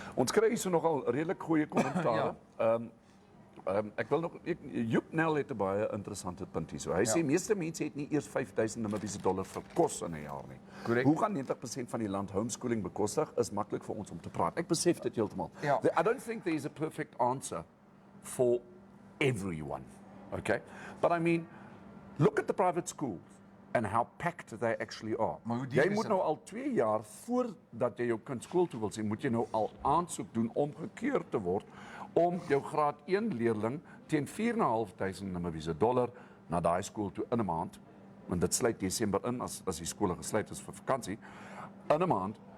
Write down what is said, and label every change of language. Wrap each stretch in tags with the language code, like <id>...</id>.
<af>Ons kry hierso nogal redelik goeie kommentare. Ek wil nog Joep Nel het 'n baie interessante punt hierso. Hy sê meeste mense het nie eers $5,000 vir kos in 'n jaar nie.</af> <en>Correct.</en> <af>Hoe gaan 90% van die land homeschooling bekostig? Is maklik vir ons om te praat. Ek besef dit heeltemal. Ja.</af> <en>I don't think there is a perfect answer for everyone. Okay? But I mean, look at the private schools and how packed they actually are.</en> <af>Maar hoe duur Jy is moet dit? nou al 2 jaar voordat jy jou kind skool toe wil sien, moet jy nou al aansoek doen om gekeur te word om jou graad 1 leerling teen $4,500 na daai skool toe in 'n maand, want dit sluit Desember in as die skole gesluit is vir vakansie, in 'n maand.</af>